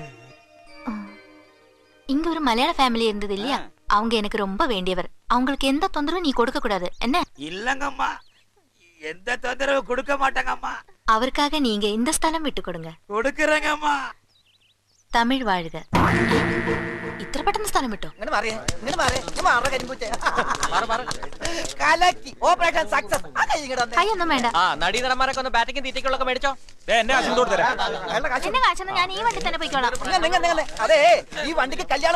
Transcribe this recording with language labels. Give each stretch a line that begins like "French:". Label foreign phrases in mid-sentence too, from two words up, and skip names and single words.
Tamil: இங்க ஒரு மலையாள ஃபேமிலி இருந்தது இல்லையா, அவங்க எனக்கு ரொம்ப வேண்டியவர். அவங்களுக்கு எந்த தொந்தரவும் நீ கொடுக்க கூடாது என்ன? இல்லங்கம்மா, எந்த தொந்தரவு கொடுக்க மாட்டாங்கம்மா. அவருக்காக நீங்க இந்த ஸ்தலம் விட்டு கொடுங்க. கொடுக்கறேங்கம்மா. தமிழ் வாழ்க.
Malayalam: ഇത്ര പെട്ടെന്ന് സ്ഥലം വിട്ടോ? കൈയൊന്നും വേണ്ട. നടീനടന്മാരൊക്കെ ഒന്ന് ബാറ്റിംഗ് തീറ്റയ്ക്കുള്ളൊക്കെ മേടിച്ചോ. എന്നെ കാശൊന്നും ഞാൻ ഈ വണ്ടി തന്നെ പോയിക്കോളാം. അതെ, ഈ വണ്ടിക്ക് കല്യാണം